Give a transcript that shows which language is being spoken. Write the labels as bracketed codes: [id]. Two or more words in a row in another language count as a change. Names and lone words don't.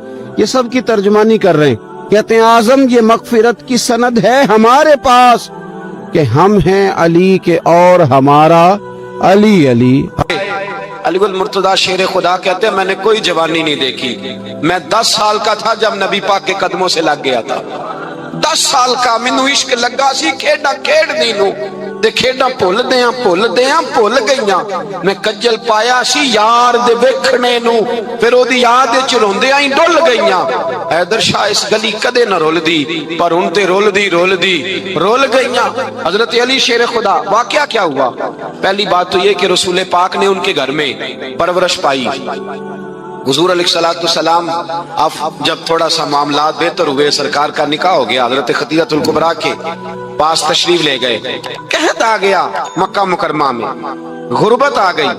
[ur] یہ سب کی ترجمانی کر رہے ہیں، کہتے ہیں اعظم یہ مغفرت کی سند ہے ہمارے پاس کہ ہم ہیں علی کے اور ہمارا علی علی۔ علی المرتضیٰ شیر خدا کہتے ہیں میں نے کوئی جوانی نہیں دیکھی، میں 10 سال کا تھا جب نبی پاک کے قدموں سے لگ گیا تھا، [pa] 10 سال کا مینوں عشق لگا سی، کھیڈا کھیڈ دی نو تے کھیڈا بھول گئیاں، میں کجل پایا سی یار دے ویکھنے نو، پھر او دی یاد وچ روندیاں ہی ڈل گئیاں۔ حیدر شاہ اس گلی کدے نہ رول دی، پر ہن تے رول گئیاں۔ [ur] حضرت علی شیر خدا واقعہ کیا ہوا؟ پہلی بات تو یہ کہ رسول پاک نے ان کے گھر میں پرورش پائی۔ حضور علیہ السلام اب جب تھوڑا سا معاملات بہتر ہوئے، سرکار کا نکاح ہو گیا، حضرت خدیجہ الکبریٰ کے پاس تشریف لے گئے، قحط آ گیا مکہ مکرمہ میں، غربت آ گئی۔